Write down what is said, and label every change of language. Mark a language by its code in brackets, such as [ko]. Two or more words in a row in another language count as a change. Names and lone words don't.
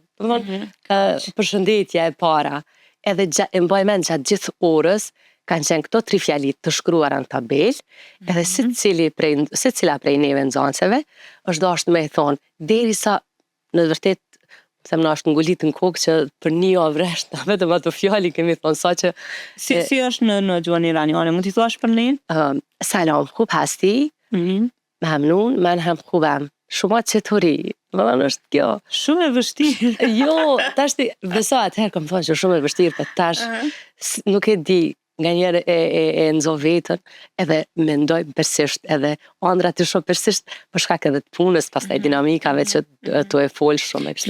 [sq] Do të thonë, përshëndetja e para. Edhe e mbaj mend gjatë gjithë orës kanë qenë këto 3 fjalit të shkruara në tabelë, edhe secila prej neve nxancëve është dashur me i thonë, derisa në të vërtetë them na është ngulit në kokë që për një javë rresht vetëm ato fjali kemi thonë saqë si është në gjuhën iraniane, mund t'i thuash për ne? [fa] Salam, خوب هستی؟ ممنون من هم خوبم. شما چطوری؟ [sq] Domethënë është kjo. Shumë e vështirë. Jo, tash beso atëherë kam thënë që shumë e vështirë, për tash nuk e di, nganjëherë e nxo veten edhe mendoj persisht edhe ëndrat të shoh persisht për shkak edhe të punës, pastaj dinamikave që tu e fol shumë kështu.